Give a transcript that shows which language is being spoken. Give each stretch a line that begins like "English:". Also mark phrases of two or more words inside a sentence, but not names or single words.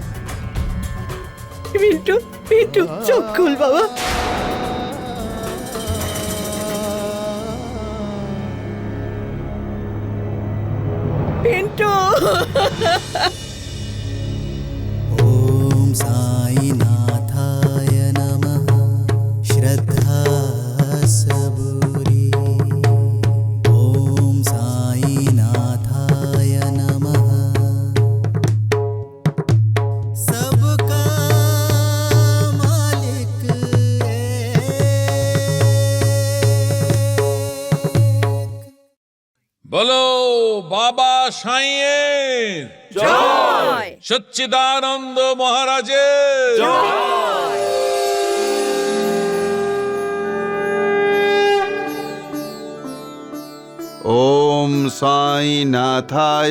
Bangla: পিন্টু, পিন্টু চোখ খুল বাবা। পিন্টু
Sanskrit: ॐ साईनाथाय नमः।
Hindi: श्रद्धा सबूरी।
Sanskrit: ॐ साईनाथाय नमः।
Hindi: सबका मालिक
Bangla: বলো বাবা সাঁইয়ের জয়, সচ্চিদানন্দ মহারাজের জয়।
Sanskrit: ওম সাইনাথায়।